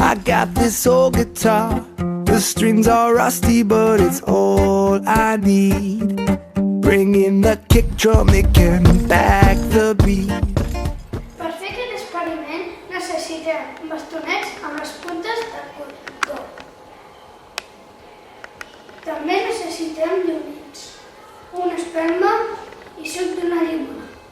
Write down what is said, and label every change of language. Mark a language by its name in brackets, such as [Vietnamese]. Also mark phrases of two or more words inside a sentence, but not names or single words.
[English] got this old guitar. The strings are rusty, but it's all I need. Bring in the kick drum, it can back the beat. [Catalan] Per fer aquest experiment necessitem bastonets amb les puntes de cotó. També necessitem llumins, una espelma i suc d'una llimona.